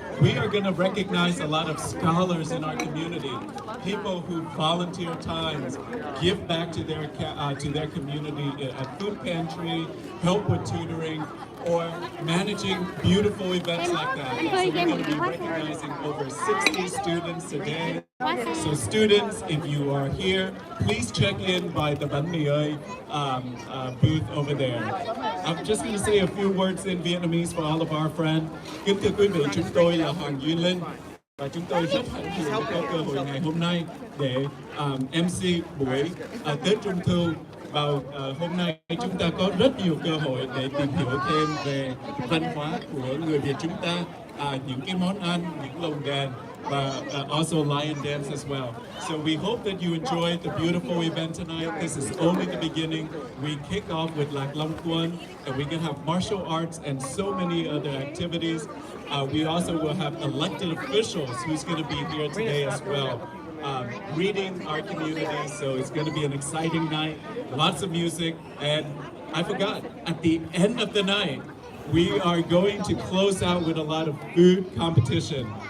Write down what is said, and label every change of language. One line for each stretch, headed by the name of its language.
English: We are going to recognize a lot of scholars in our community, people who volunteer times, give back to their community at food pantry, help with tutoring, or managing beautiful events like that. So we're going to be recognizing over 60 students today. So students, if you are here, please check in by the Bánh Mì Ơi booth over there. I'm just going to say a few words in Vietnamese for all of our friends.
Vietnamese: Kính thưa quý vị, chúng tôi là Hoàng Duy Linh và chúng tôi rất hạnh phúc có cơ hội ngày hôm nay để MC buổi Tết Trung Thu. Vào hôm nay chúng ta có rất nhiều cơ hội để tìm hiểu thêm về văn hóa của người Việt chúng ta, những cái món ăn, những lồng đèn, và
English: also lion dance as well. So we hope that you enjoy the beautiful event tonight. This is only the beginning. We kick off with Lạc Long Quân, and we can have martial arts and so many other activities. We also will have elected officials who's going to be here today as well. Reading our community, so it's going to be an exciting night, lots of music, and I forgot, at the end of the night, we are going to close out with a lot of food competition.